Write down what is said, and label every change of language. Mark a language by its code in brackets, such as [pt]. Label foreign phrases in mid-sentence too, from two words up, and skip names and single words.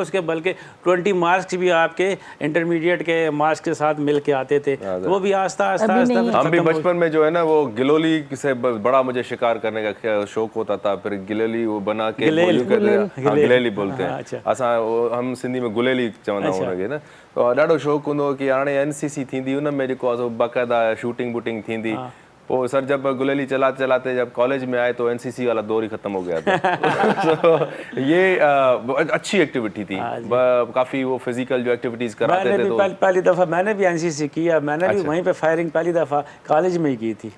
[ur] اس کے بلکہ 20 مارکس بھی آپ کے انٹرمیڈیٹ کے مارکس کے ساتھ مل کے آتے تھے. وہ بھی آہستہ ہم بھی بچپن میں جو ہے نا, وہ گلولی سے بڑا مجھے شکار کرنے کا شوق ہوتا تھا. پھر گلیلی وہ بنا کے گلیلی بولتے ہیں اساں, ہم سندھی میں گلیلی چوندا ہونگے نا. [sd] تو ॾाढो शौक़ु हूंदो की हाणे NCC थींदी, उन में जेको आहे बाक़ाइदा शूटिंग वूटिंग थींदी. [ur] وہ سر جب گلیلی چلاتے جب کالج میں آئے تو NCC والا دور ہی ختم ہو گیا تھا. یہ اچھی ایکٹیویٹی تھی, کافی وہ فزیکل جو ایکٹیویٹیز کراتے تھے. تو پہلی دفعہ میں نے بھی NCC کیا, میں نے بھی وہیں پہ فائرنگ پہلی دفعہ کالج میں ہی کی تھی.